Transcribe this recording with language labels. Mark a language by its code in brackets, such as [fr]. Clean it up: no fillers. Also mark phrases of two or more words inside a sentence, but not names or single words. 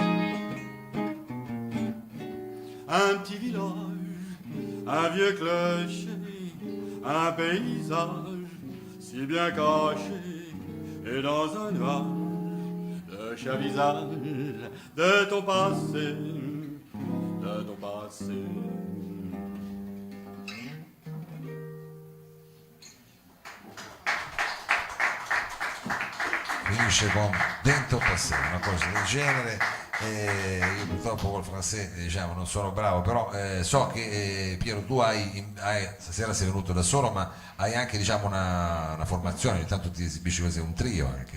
[fr] Un petit village, un vieux clocher, un paysage si bien caché, et dans un nuage, le cher visage de ton passé. De ton passé. [it] Finisce con Dentro Passé, una cosa del genere. Io purtroppo col francese diciamo non sono bravo, però so che Piero tu stasera sei venuto da solo, ma hai anche diciamo una formazione, ogni tanto ti esibisci così, un trio anche.